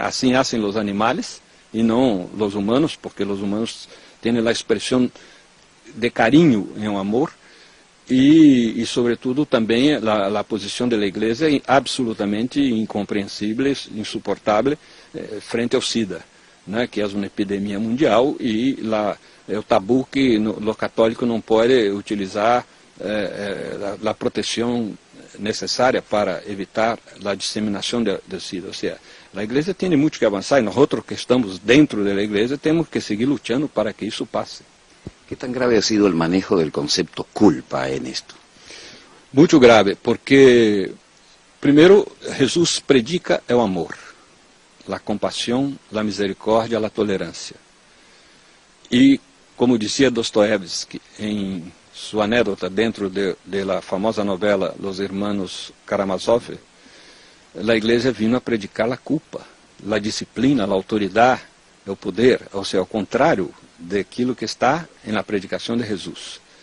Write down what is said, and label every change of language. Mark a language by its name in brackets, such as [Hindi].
[Portuguese] Assim hacen os animais e não os humanos, porque os humanos têm a expressão de carinho em um amor, e sobretudo também a posição da igreja absolutamente incompreensível, insuportável frente ao SIDA, né, que é uma epidemia mundial, e o tabu que o católico não pode utilizar a proteção necessária para evitar a disseminação do SIDA. Ou seja, a igreja tem muito que avançar, e nós outros que estamos dentro da igreja temos que seguir lutando para que isso passe. [Spanish] ¿Qué tan grave ha sido el manejo del concepto culpa en esto? [Portuguese] Muito grave, porque primeiro Jesus predica o amor, a compaixão, a misericórdia, a tolerância. E, como dizia Dostoiévski em sua anedota dentro da famosa novela Los Hermanos Karamazov, a igreja vino a predicar a culpa, a disciplina, a autoridade, o poder, ou seja, ao contrário daquilo que está na predicação de Jesus.